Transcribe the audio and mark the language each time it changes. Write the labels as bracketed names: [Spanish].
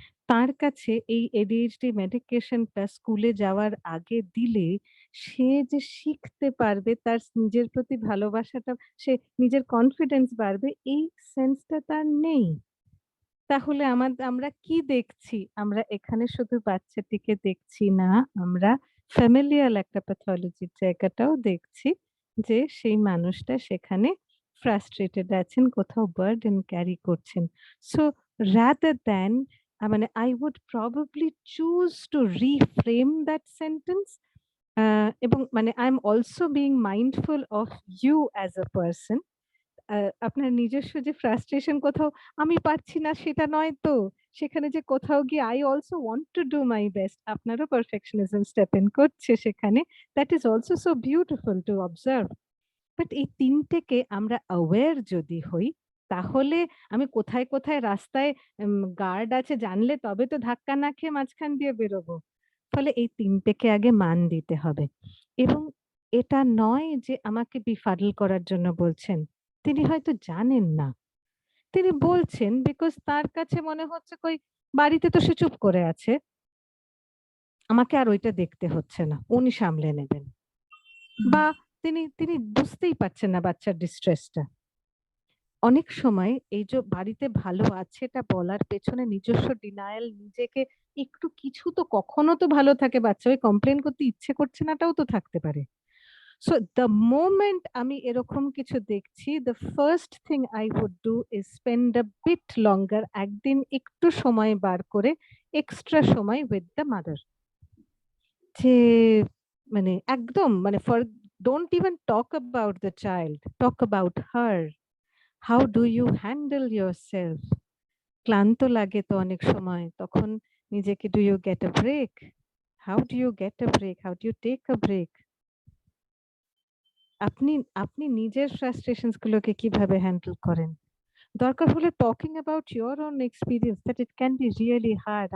[Bangla] তার কাছে এই ADHD মেডিকেশনটা স্কুলে যাওয়ার আগে দিলে সে যে শিখতে পারবে, তার নিজের প্রতি ভালোবাসাটা, সে নিজের কনফিডেন্স বাড়বে, এই সেন্সটা তার নেই। তাহলে আমরা কি দেখছি? আমরা এখানে শুধু বাচ্চাটিকে দেখছি না, আমরা ফ্যামিলিয়াল একটা প্যাথলজির জায়গাটাও দেখছি, যে সেই মানুষটা সেখানে ফ্রাস্ট্রেটেড আছেন, কোথাও বার্ডেন ক্যারি করছেন। [English] so rather than মানে I would probably choose to reframe that sentence, [Bangla] এবং মানে [English] I am also being mindful of you as a person. [Bangla] আপনার নিজস্ব যে ফ্রাস্ট্রেশন কোথাও আমি পারছি না সেটা নয় তো, সেখানে যে কোথাও গিয়ে [English] I also want to do my best, [Bangla] আপনারও পারফেকশনিজম স্টেপ ইন করছে সেখানে, [English] that is also so beautiful to observe. [Bangla] But এই 3টেকে আমরা অ্যাওয়্যার যদি হই, তাহলে আমি কোথায় কোথায় রাস্তায় গার্ড আছে জানলে তবে তো ধাক্কা না খেয়ে মাঝখান দিয়ে বেরোবো। ফলে এই 3টেকে আগে মান দিতে হবে, এবং এটা নয় যে আমাকে বিফাডল করার জন্য বলছেন, তিনি হয়তো জানেন না, তিনি বলছেন বিকজ তার কাছে মনে হচ্ছে কই বাড়িতে তো সে চুপ করে আছে, আমাকে আর ওইটা দেখতে হচ্ছে না, উনি সামলে নেবেন, বা তিনি বুঝতেই পারছেন না বাচ্চার ডিস্ট্রেসটা। অনেক সময় এই যে বাড়িতে ভালো আছে এটা বলার পেছনে নিজস্ব ডিনায়াল, নিজেকে একটু কিছু তো কখনো তো ভালো থাকে, বাচ্চা ওই কমপ্লেন করতে ইচ্ছে করছে নাটাও তো থাকতে পারে। [English] So the moment [Bangla] আমি এরকম কিছু দেখছি, [English] the first thing I would do is spend a bit longer, [Bangla] একদিন একটু সময় বার করে এক্সট্রা সময় [English] with the mother, যে মানে একদম মানে don't even talk about the child, talk about her. How do you handle yourself? [Bangla] ক্লান্ত লাগে তো অনেক সময়, তখন নিজেকে [English] do you get a break? How do you get a break? How do you take a break? [Bangla] আপনি নিজের frustrations গুলোকে কিভাবে হ্যান্ডেল করেন? দরকার হলে [English] Talking about your own experience, that it can be really hard.